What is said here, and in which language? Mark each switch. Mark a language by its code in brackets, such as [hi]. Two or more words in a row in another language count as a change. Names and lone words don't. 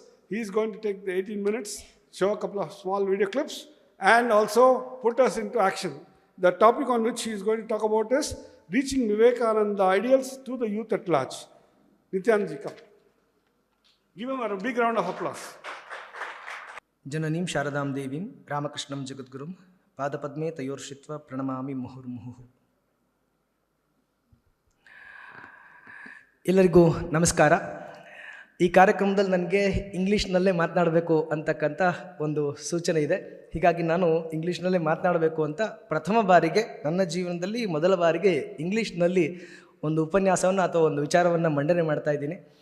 [en] He's going to take the 18 minutes, show a couple of small video clips, and also put us into action. The topic on which he is going to talk about is reaching Vivekananda Ideals to the youth at large. Nithyananda ji, come. Give him a big round of applause. [sa] Jananim Sharadam Devim Ramakrishnam Jagadgurum Padapadme Tayorshitva Pranamami Muhurmuhu. [kn] ಎಲ್ಲರಿಗೂ ನಮಸ್ಕಾರ. ಈ ಕಾರ್ಯಕ್ರಮದಲ್ಲಿ ನನಗೆ ಇಂಗ್ಲೀಷ್ನಲ್ಲೇ ಮಾತನಾಡಬೇಕು ಅಂತಕ್ಕಂಥ ಒಂದು ಸೂಚನೆ ಇದೆ. ಹೀಗಾಗಿ ನಾನು ಇಂಗ್ಲೀಷ್ನಲ್ಲೇ ಮಾತನಾಡಬೇಕು ಅಂತ ಪ್ರಥಮ ಬಾರಿಗೆ ನನ್ನ ಜೀವನದಲ್ಲಿ ಮೊದಲ ಬಾರಿಗೆ ಇಂಗ್ಲೀಷ್ನಲ್ಲಿ ಒಂದು ಉಪನ್ಯಾಸವನ್ನು ಅಥವಾ ಒಂದು ವಿಚಾರವನ್ನು ಮಂಡನೆ ಮಾಡ್ತಾ ಇದ್ದೀನಿ.